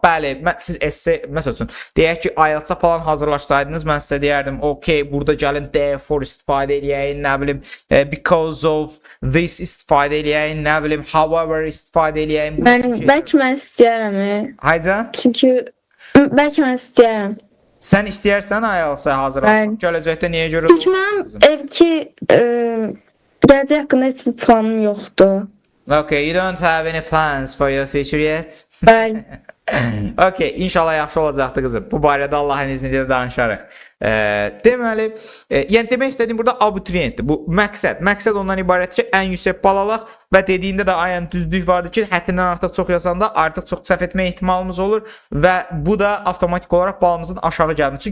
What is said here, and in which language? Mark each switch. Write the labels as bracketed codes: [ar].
[az] Bəli, siz essay, məsəl üçün, deyək ki, IELTS-a falan hazırlaşsaydınız, mən sizə deyərdim, okey, burada gəlin therefore istifadə edəyin, nə bilim, [en] because of this [az] istifadə edəyin, nə bilim, however istifadə edəyin. Belki ben istəyərəm. Haycan? Çünkü belki ben istəyərəm. Sən istəyərsən IELTS-a hazırlaşmaq. Gələcəkdə niyə görə? Çünkü mənim gələcək haqqında heç bir planım yoxdur. [en] Okay, you don't have any plans for your future yet? [az] Bəli. Okay, inşallah yaxşı olacaqdı qızım. Bu barədə Allahın izni ilə danışarıq. Deməli, yəni demək istədiyim burada abituriyentdir. Bu məqsəd ondan ibarət ki, ən yüksək bal alaq və dediyində də ayən düzlük vardır ki, həddindən artıq çox yazanda artıq çox səhv etmə ehtimalımız olur və bu da avtomatik olaraq balımızın aşağı gəlmir.